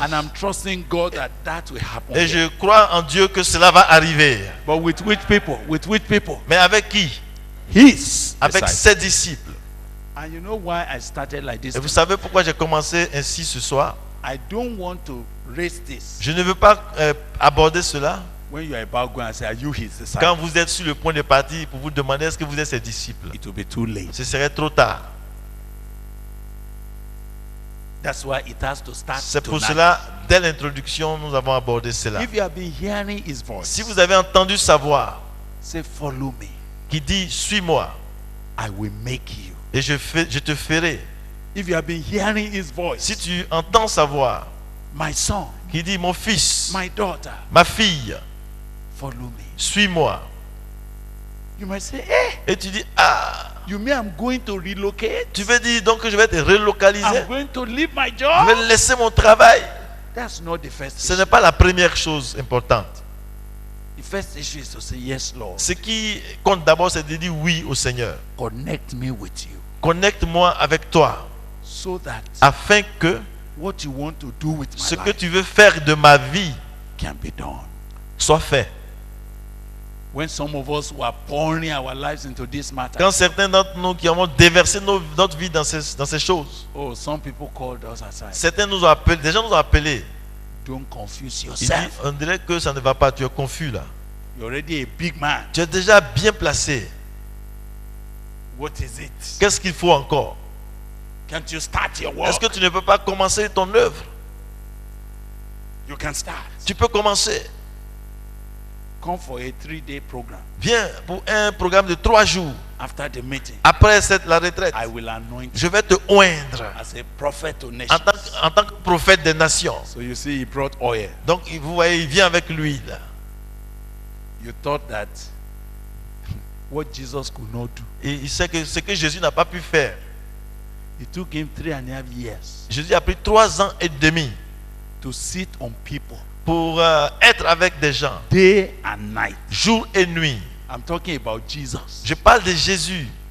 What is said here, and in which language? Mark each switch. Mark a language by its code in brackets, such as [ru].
[en] And I'm trusting God that will happen. [fr] Et je crois en Dieu que cela va arriver. [en] But with which people? With which people? [fr] Mais avec qui? [en] His [fr] Avec [en] disciples. [fr] ses disciples. [en] And you know why I started like this? [fr] Et vous savez pourquoi j'ai commencé ainsi ce soir? [en] I don't want to raise this [fr] Je ne veux pas aborder cela [en] when you are about going and say, are you his disciple? [fr] quand vous êtes sur le point de partir pour vous demander est-ce que vous êtes ses disciples. [en] It will be too late. [fr] Ce serait trop tard. [en] That's why it has to start [fr] C'est pour [en] tonight. [fr] cela, dès l'introduction, nous avons abordé cela. [en] If you have been hearing his voice, [fr] Si vous avez entendu sa voix [en] say, follow me. [fr] qui dit suis-moi [en] I will make you. [fr] et je te ferai. [en] If you have been hearing his voice, [fr] Si tu entends sa voix [en] my son, [fr] qui dit mon fils, [en] my daughter, [fr] ma fille, [en] follow me. [fr] suis-moi. [en] You might say, eh, [fr] Et tu dis ah, [en] you mean I'm going to relocate? [fr] tu veux dire donc que je vais te relocaliser? [en] I'm going to leave my [fr] Je [en] job? [fr] vais laisser mon travail? [en] That's not the first [fr] Ce [en] issue. [fr] n'est pas la première chose importante. [en] The first issue is to say, yes, Lord. [fr] Ce qui compte d'abord, c'est de dire oui au Seigneur. [en] Connect me with you [fr] Connecte-moi avec toi [en] so that [fr] afin que [en] what you want to do with [fr] ce [en] my [fr] que [en] life [fr] tu veux faire de ma vie [en] can be done. [fr] soit fait. [en] When some of us were pouring our lives into this matter, [fr] Quand certains d'entre nous qui avons déversé notre vie dans ces choses, [en] oh, some people called us aside. [fr] certains nous ont appelés, des gens nous ont appelés. [en] Don't confuse [fr] Ils disent, [en] yourself. [fr] on dirait que ça ne va pas, tu es confus là. [en] You're already a big man. [fr] Tu es déjà bien placé. [en] What is it? [fr] Qu'est-ce qu'il faut encore? [en] Can't you start your work? [fr] Est-ce que tu ne peux pas commencer ton œuvre? [en] You can start. [fr] Tu peux commencer. [en] Come for a 3-day program. [fr] Viens pour un programme de 3 jours. [en] After the meeting, [fr] Après la retraite, [en] I will anoint you [fr] je vais te oindre [en] as a prophet to [fr] en [en] nations. [fr] tant que prophète des nations. [en] So you see, he brought oil. [fr] Donc, vous voyez, il vient avec l'huile. [en] You thought that what Jesus could not do. [fr] Et il sait que ce que Jésus n'a pas pu faire. [en] It took him 3.5 years [fr] Jésus a pris 3 ans et demi [en] to sit on people [fr] pour être avec des gens, [en] day and night. [fr] jour et nuit. [en] I'm talking about Jesus, [fr] Je parle de Jésus,